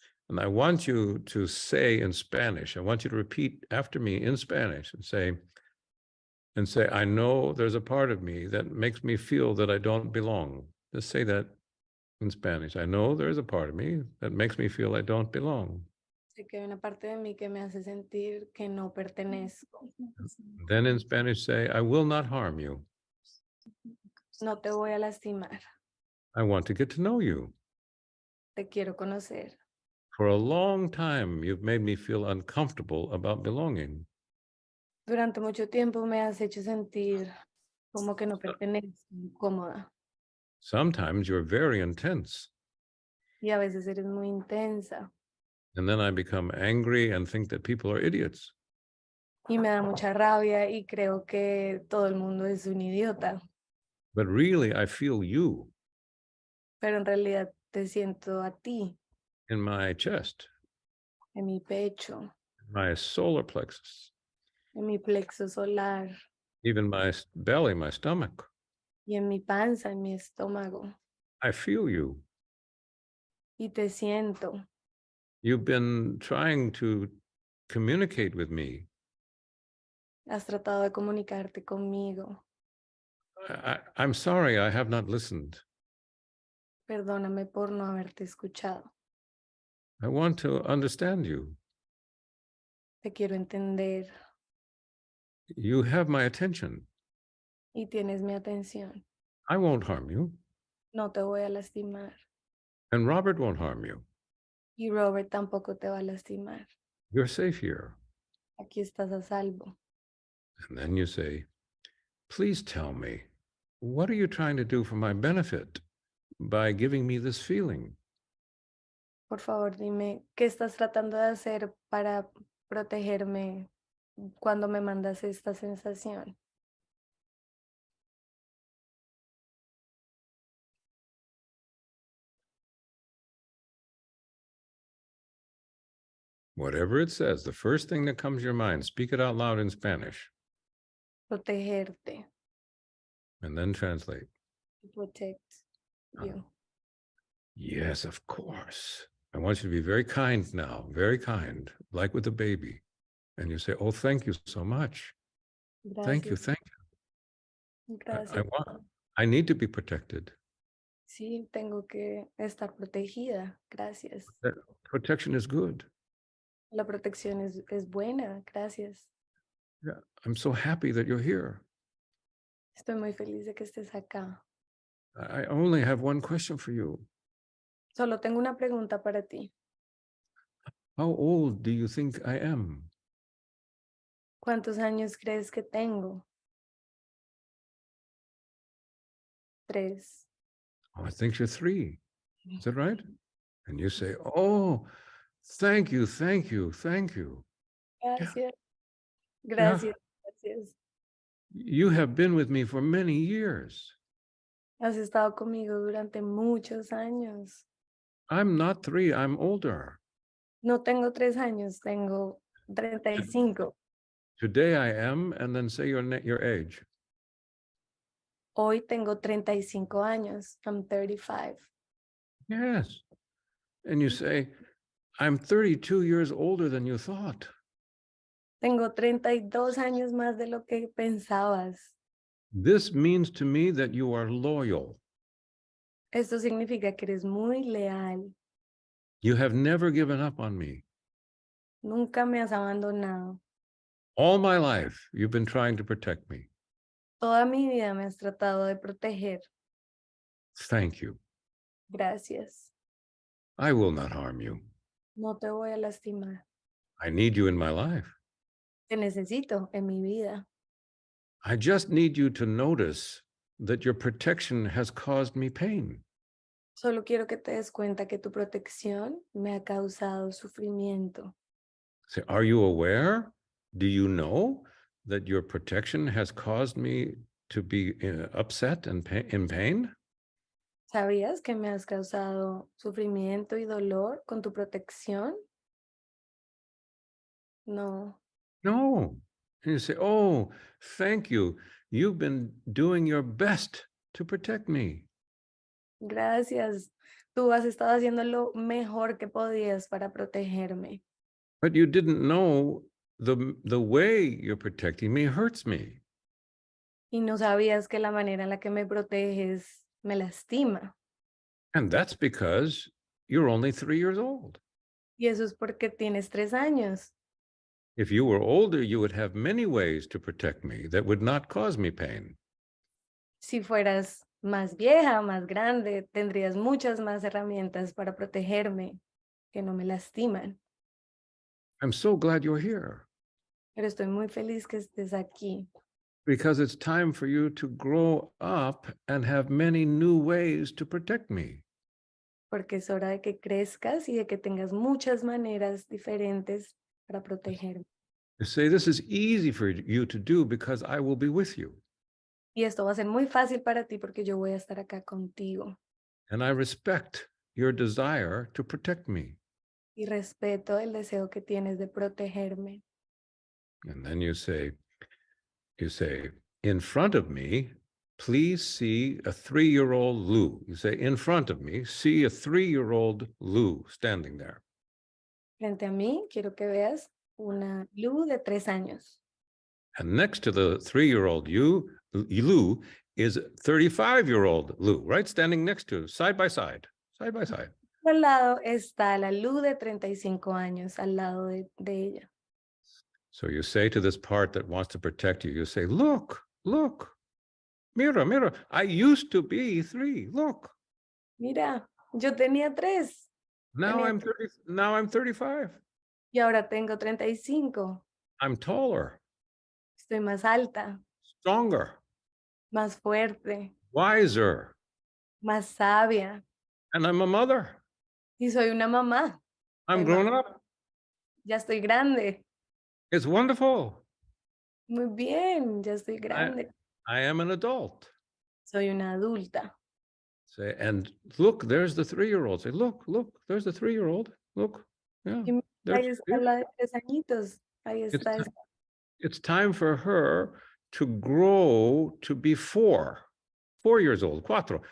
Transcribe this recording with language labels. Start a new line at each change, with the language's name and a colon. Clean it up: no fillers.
English: And I want you to say in Spanish, I want you to repeat after me in Spanish and say, I know there's a part of me that makes me feel that I don't belong. Just say that in Spanish. I know there's a part of me that makes me feel I don't belong.
Spanish: Sé que hay una parte de mí que me hace sentir que no pertenezco.
English: Then in Spanish say, I will not harm you.
Spanish: No te voy a lastimar.
English: I want to get to know you.
Spanish: Te quiero conocer.
English: For a long time, you've made me feel uncomfortable about belonging.
Spanish: Durante mucho tiempo me has hecho sentir como que no pertenezco, incómoda.
English: Sometimes you're very intense.
Spanish: Y a veces eres muy intensa.
English: And then I become angry and think that people are idiots.
Spanish: Y me da mucha rabia y creo que todo el mundo es un idiota.
English: But really, I feel you
Spanish: Pero en realidad te siento a ti,
English: in my chest,
Spanish: en mi pecho,
English: my solar plexus,
Spanish: en mi plexo solar
English: even my belly, my stomach.
Spanish: y en mi panza, en mi estómago.
English: I feel you.
Spanish: Y te siento.
English: You've been trying to communicate with me.
Spanish: Has tratado de comunicarte conmigo.
English: I'm sorry, I have not listened.
Spanish: Perdóname por no haberte escuchado.
English: I want to understand you.
Spanish: Te quiero entender
English: You have my attention.
Spanish: y tienes mi atención.
English: I won't harm you,
Spanish: No te voy a lastimar.
English: and Robert won't harm you.
Spanish: Y Robert tampoco te va a lastimar.
English: You're safe here.
Spanish: Aquí estás a salvo.
English: And then you say, please tell me, what are you trying to do for my benefit by giving me this feeling?
Spanish: Por favor, dime, ¿qué estás tratando de hacer para protegerme cuando me mandas esta sensación?
English: Whatever it says, the first thing that comes to your mind, speak it out loud in Spanish,
Spanish: Protegerte.
English: and then translate. To protect you. Yes, of course. I want you to be very kind now, very kind, like with a baby. And you say, oh, thank you so much. Thank you,
Spanish: Gracias.
English: thank you.
Spanish: Gracias.
English: I need to be protected.
Spanish: Sí, tengo que estar protegida. Gracias.
English: That protection is good.
Spanish: La protección es buena. Gracias.
English: Yeah, I'm so happy that you're here.
Spanish: Estoy muy feliz de que estés acá.
English: I only have one question for you.
Spanish: Solo tengo una pregunta para ti.
English: How old do you think I am?
Spanish: ¿Cuántos años crees que tengo?
English: 3. Oh, I think you're 3. Is that right? And you say, oh, thank you, thank you, thank you.
Spanish: Gracias. Gracias. Gracias.
English: You have been with me for many years.
Spanish: Has estado conmigo durante muchos años.
English: I'm not 3, I'm older.
Spanish: No tengo 3 años, tengo 35.
English: Today I am, and then say your age.
Spanish: Hoy tengo 35 años.
English: I'm 35. Yes. And you say, I'm 32 years older than you thought.
Spanish: Tengo 32 años más de lo que pensabas.
English: This means to me that you are loyal.
Spanish: Esto significa que eres muy leal.
English: You have never given up on me.
Spanish: Nunca me has abandonado.
English: All my life, you've been trying to protect me.
Spanish: Toda mi vida me has tratado de proteger.
English: Thank you.
Spanish: Gracias.
English: I will not harm you.
Spanish: No te voy a lastimar.
English: I need you in my life.
Spanish: Te necesito en mi vida.
English: I just need you to notice that your protection has caused me pain.
Spanish: Solo quiero que te des cuenta que tu protección me ha causado sufrimiento.
English: Say, are you aware? Do you know that your protection has caused me to be upset and in pain?
Spanish: ¿Sabías que me has causado sufrimiento y dolor con tu protección? No.
English: No. And you say, oh, thank you. You've been doing your best to protect me.
Spanish: Gracias. Tú has estado haciendo lo mejor que podías para protegerme.
English: But you didn't know the way you're protecting me hurts me.
Spanish: Y no sabías que la manera en la que me proteges me lastima.
English: And that's because you're only 3 years old.
Spanish: Y eso es porque tienes 3 años.
English: If you were older, you would have many ways to protect me that would not cause me pain.
Spanish: Si fueras más vieja, más grande, tendrías muchas más herramientas para protegerme que no me lastiman.
English: I'm so glad you're here
Spanish: Pero estoy muy feliz que estés aquí,
English: because it's time for you to grow up and have many new ways to protect me.
Spanish: porque es hora de que crezcas y de que tengas muchas maneras diferentes para protegerme.
English: You say, this is easy for you to do because I will be with you.
Spanish: Y esto va a ser muy fácil para ti porque yo voy a estar acá contigo.
English: And I respect your desire to protect me.
Spanish: Y respeto el deseo que tienes de protegerme.
English: And then you say, in front of me, please see a 3-year-old Lou. You say, in front of me, see a 3-year-old Lou standing there.
Spanish: Frente a mí, quiero que veas una Lu de 3 años.
English: And next to the 3-year-old Lou is 35-year-old Lou, right? Standing next to, side by side.
Spanish: Al lado está la Lu de 35 años, al lado de ella.
English: So you say to this part that wants to protect you, you say, look,
Spanish: mira,
English: I used to be 3, look.
Spanish: Mira, yo tenía 3.
English: Now I'm 35.
Spanish: Y ahora tengo 35.
English: I'm taller,
Spanish: Estoy más alta,
English: stronger,
Spanish: más fuerte,
English: wiser,
Spanish: más sabia.
English: and I'm a mother.
Spanish: Y soy una mamá.
English: I'm
Spanish: Soy
English: grown
Spanish: mamá.
English: up.
Spanish: Ya estoy grande.
English: It's wonderful.
Spanish: Muy bien, ya estoy grande.
English: I am an adult.
Spanish: Soy una adulta.
English: Say, and look, there's the 3-year-old. Say, look, there's the 3-year-old. Look, yeah.
Spanish: Y
English: there's-
Spanish: ahí está la de 3 añitos. Ahí
English: It's
Spanish: está.
English: ti- It's time for her to grow to be 4 years old, 4.